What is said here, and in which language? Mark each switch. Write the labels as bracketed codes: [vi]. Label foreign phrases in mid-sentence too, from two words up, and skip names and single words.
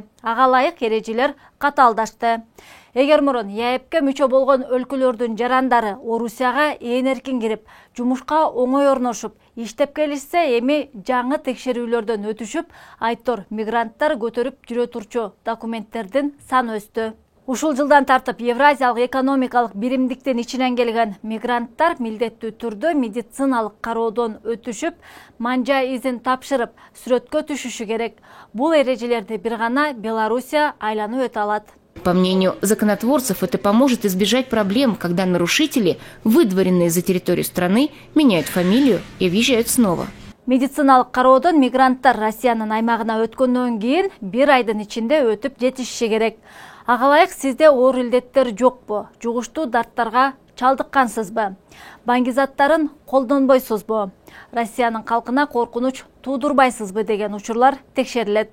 [ky] Ага ылайык эрежелер катаалдашты. Эгер мурун ЕАЭПке мүчө болгон өлкөлөрдүн жарандары Орусияга ээн эркин кирип, жумушка оңой орношуп, иштеп келишсе, эми жаңы текшерүүлөрдөн өтүшүп, айттор мигранттар көтөрүп жүрө турчу документтердин саны өстү. Ушул жылдан тартып Евразиялык экономикалык биримдиктин ичинен келген мигранттар милдеттүү түрдө медициналык кароодон өтүшүп, манжа изин тапшырып, сүрөткө түшүшү керек. Бул эрежелерди бир гана Белоруссия айланып өтө алат. [ru] По мнению законотворцев, это поможет избежать проблем, когда нарушители, выдворенные за территорию страны, меняют фамилию и въезжают снова. [ky] Медициналык кароодон мигранттар Россиянын аймагына өткөндөн кийин бир айдын ичинде өтүп жетишиши керек. Ага ылайык сизде оор илдеттер жокпу? Жугуштуу дарттарга чалдыккансызбы? Баңгизаттарын колдонбойсузбу? Россиянын калкына коркунуч туудурбайсызбы деген учурлар текшерилет.